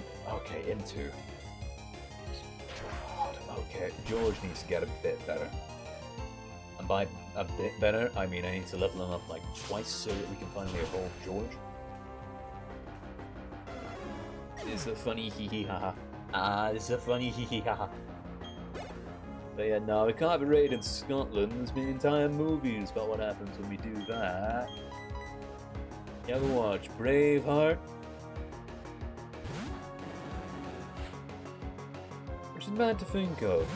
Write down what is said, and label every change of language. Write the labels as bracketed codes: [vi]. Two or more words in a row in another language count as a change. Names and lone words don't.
[en] Okay, in two. God, okay, George needs to get a bit better. And by a bit better, I mean I need to level him up like twice so that we can finally evolve George. It's a funny hee hee ha ha. It's a funny hee hee ha ha. But yeah, no, we can't be raiding Scotland. There's been entire movies about what happens when we do that. You ever watch Braveheart? Which is mad to think of.